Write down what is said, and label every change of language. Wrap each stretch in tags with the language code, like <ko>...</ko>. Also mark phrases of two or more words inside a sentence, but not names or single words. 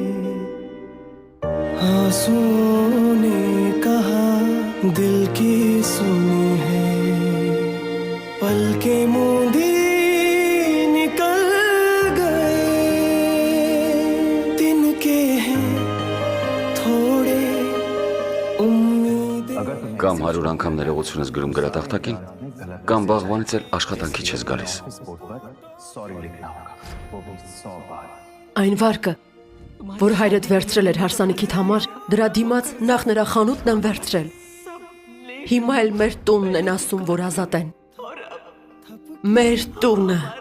<hi>आंसुओं ने कहा दिल की सुनी है, पलकें मूंदी निकल गए। दिन के हैं थोड़े</hi> <hy>Կամ 100 անգամ ներողություն ես գրում գրատախտակին, կամ վաղվանից էլ աշխատանքի չես գալիս։ Այն վարկը, որ հայրդ վերցրել էր հարսանիքիդ համար, դրա դիմաց նախ նրա խանութն են վերցրել։ Հիմա էլ մեր տունն են ասում, որ ազատ են։ Մեր տունը։</hy>